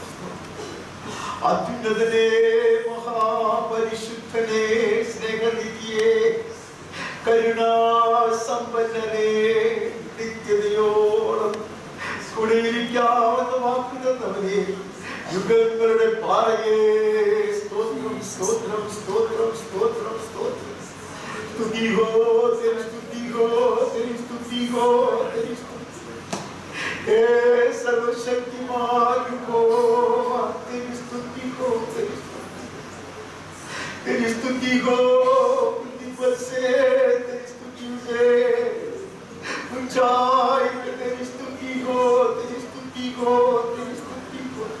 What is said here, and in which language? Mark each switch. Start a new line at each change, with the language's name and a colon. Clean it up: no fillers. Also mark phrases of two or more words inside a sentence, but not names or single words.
Malayalam: സ്തോത്രം അത്യുന്നതനേ മഹാപരിശുദ്ധനേ സ്നേഹനിധിയേ കരുണാ സമ്പന്നനേ നിത്യതയോളം കൂടെയിരിക്കാവുന്ന വാക്കുതന്നവനെ യുഗങ്ങളുടെ പാറയെ സ്തോത്രം സ്തോത്രം സ്തോത്രം സ്തോത്രം സ്തോത്രം
Hindi: स्तुति हो तेरी स्तुति हो तेरी स्तुति हो तेरी स्तुति हे सर्वशक्तिमान हो तेरी स्तुति हो तेरी स्तुति हो पृथ्वी पर से तेरी स्तुति से ऊंचाई पे तेरी स्तुति हो तेरी स्तुति हो तेरी स्तुति हो